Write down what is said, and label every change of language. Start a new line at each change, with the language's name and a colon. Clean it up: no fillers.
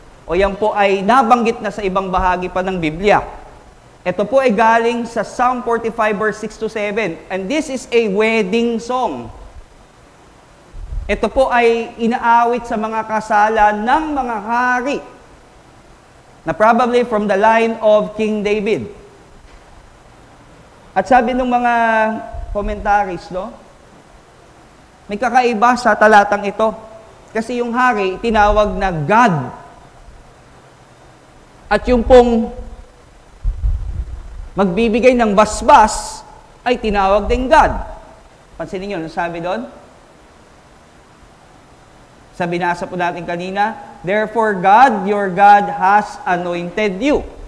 Filipino: O yan po ay nabanggit na sa ibang bahagi pa ng Biblia. Ito po ay galing sa Psalm 45 verse 6 to 7.
English: And this is a wedding song.
Filipino: Ito po ay inaawit sa mga kasalan ng mga hari na
English: probably from the line of King David.
Filipino: At sabi ng mga commentaries, no? May kakaiba sa talatang ito. Kasi yung hari, tinawag na God. At yung pong magbibigay ng basbas ay tinawag ding God. Pansinin niyo, ano sabi doon? Sa binasa po natin kanina,
English: therefore God, your God, has anointed you.